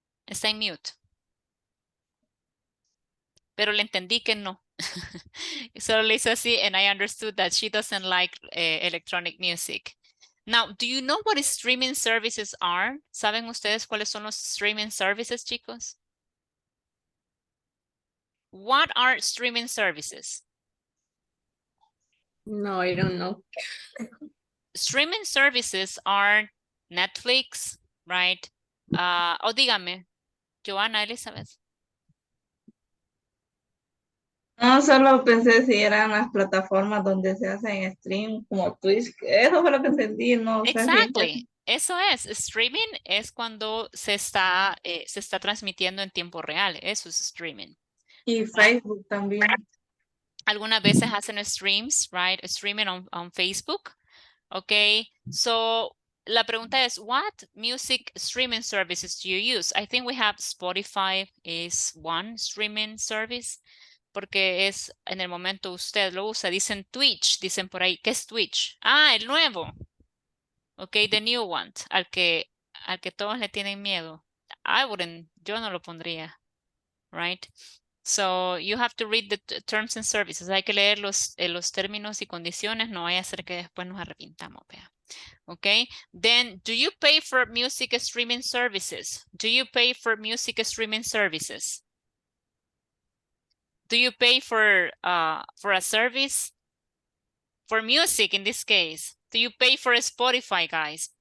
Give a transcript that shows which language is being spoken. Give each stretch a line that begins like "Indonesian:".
Spanish: Está en mute. Pero le entendí que no. Solo le hizo así
English: and I understood that she doesn't like electronic music. Now, do you know what streaming services are?
Spanish: ¿Saben ustedes cuáles son los streaming services, chicos?
English: What are streaming services? No, I don't know. Streaming services are Netflix, right?
Spanish: O dígame, Joana Elizabeth. No, solo pensé si eran las plataformas donde se hacen stream como Twitch. Eso fue lo que entendí, no sé si Exactly. Eso es. Streaming es cuando se está transmitiendo en tiempo real. Eso es streaming. Y Facebook también. Algunas veces hacen streams, right?
English: Streaming on Facebook. Okay. So
Spanish: la pregunta es,
English: what music streaming services do you use? I think we have Spotify is one streaming service.
Spanish: Porque es en el momento usted lo usa. Dicen Twitch, dicen por ahí. ¿Qué es Twitch? Ah, el nuevo.
English: Ok, the new one.
Spanish: Al que todos le tienen miedo. Yo no lo pondría. Right?
English: So you have to read the terms and services.
Spanish: Hay que leer los términos y condiciones. No vaya a ser que después nos arrepintamos. Vea. Okay.
English: Then, do you pay for music streaming services? Do you pay for music streaming services? Do you pay for a service? For music in this case. Do you pay for Spotify, guys?